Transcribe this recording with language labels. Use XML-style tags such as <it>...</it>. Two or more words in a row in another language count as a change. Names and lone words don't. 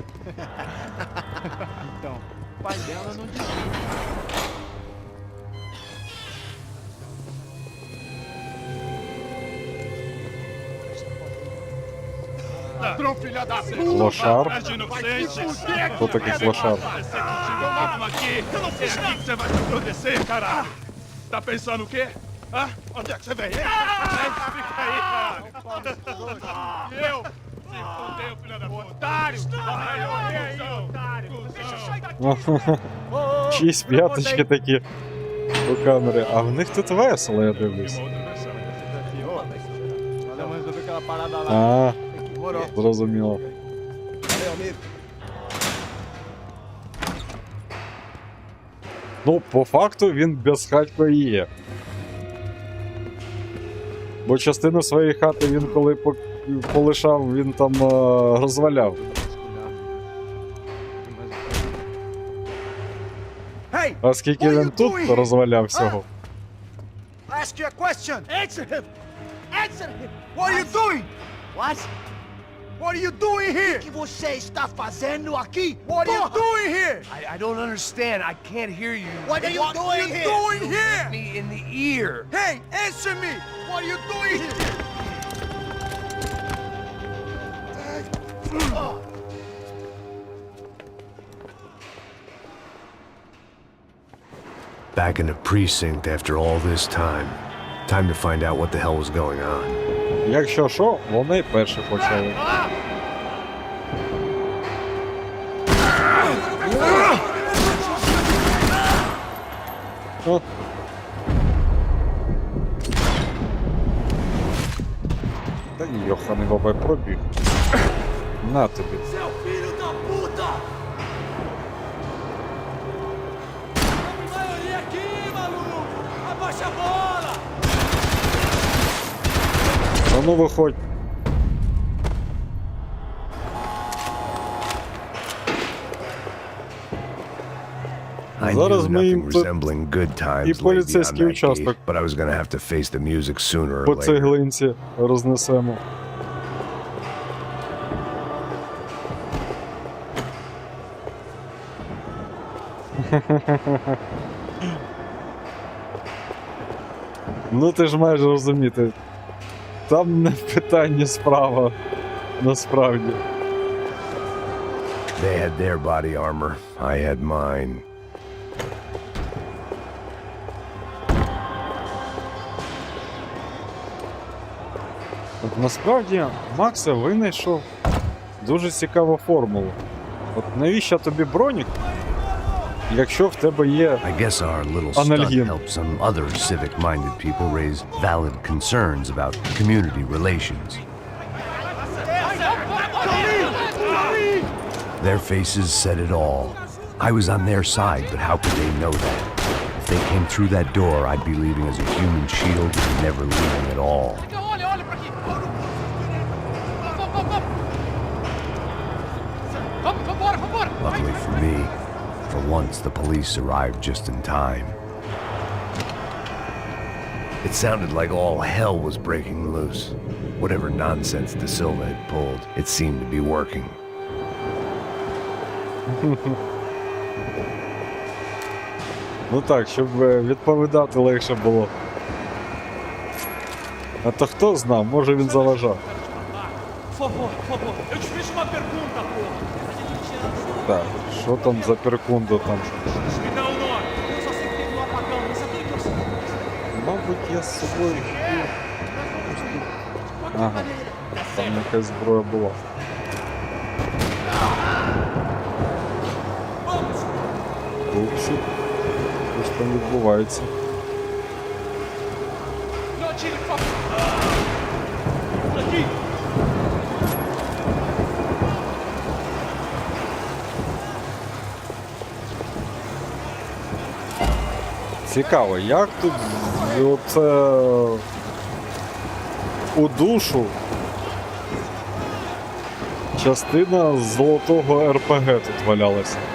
<pt>Então, o pai dela não desgruda. Ladrão, filha da puta!</pt> <uk>Лошар.</uk> <pt>Inocente!</pt> <uk>Хто такий лошар?</uk> <pt>Vamos aqui! Eu não fiz nada! Você vai se proteger, caralho! Tá pensando o quê? Hã? Onde é que você vem? Fica aí, caralho! E eu? Se fodeu, filha da puta! Otário! Otário!</pt> <uk>Чиїсь п'яточки такі у камери. А в них тут весело, я дивлюсь. А, зрозуміло.</uk> <pt>Valeu, amigo.</pt> <uk>Ну, по факту він безхатько і є. Бо частину своєї хати він коли полишав, він там розваляв. А скільки він тут розваляв всього?</uk> <en>Ask you a question. Answer him. Answer him. What are you doing? What? What are you doing here?</en> <pt>O que você está fazendo aqui?</pt> <en>What are you</en> <pt>Porra!</pt> <en>doing here? I don't understand. I can't hear you. What are you doing you here? doing here? Me in the ear. Hey, answer me! What are you doing here? Back in the precinct after all this time. Time to find out what the hell was going on.</en> <uk>Якщо що, вони перші почали. О. Та йоханий бабай пробіг. На тобі.</uk> <pt>Seu filho da puta! Maioria aqui, maluco! Abaixa a bola!</pt> <uk>А ну виходь.</uk> <en>I</en> <uk>Зараз</uk> <en>knew</en> <uk>ми</uk> <en>nothing</en> <uk>їм тут</uk> <en>resembling good</en> <uk>і</uk> <en>times lay beyond</en> <uk>поліцейський</uk> <en>that</en> <uk>участок</uk> <en>gate, but I was gonna have to face the music sooner or</en> <uk>по</uk> <en>later.</en> <uk>цеглинці рознесемо. Ну ти ж маєш розуміти. Там не в питанні справа, насправді.</uk> <en>They had their body armor. I had mine.</en> <uk>От насправді Макса винайшов дуже цікаву формулу. От навіщо тобі бронік, якщо в тебе є</uk> <en>I guess our little stunt</en> <uk>Analgin.</uk> <en>helped some other civic-minded people raise valid concerns about community relations. Their faces said it all. I was on their side, but how could they know that? If they came through that door, I'd be leaving as a human shield and never leaving at all. Luckily for me, for once the police arrived just in time. It sounded like all hell was breaking loose. Whatever nonsense De Silva had pulled, it seemed to be working.</en> <uk>Ну так, щоб відповідати легше було. А то хто знав, може він заважав.</uk> <pt>Por favor, eu te fiz uma pergunta, porra.</pt> <uk>Так, що там за перкунду там?</uk> <pt>Me dá o nome. Eu só sei que teve um apagão, isso é tudo que eu sei.</pt> <uk>Мабуть, я з собою. Ага, там якась зброя була. Упсі. Щось там відбувається.</uk> <pt>Não atire, por favor. Aqui.</pt> <uk>Цікаво, як тут оце у душу частина золотого РПГ тут валялася.</uk>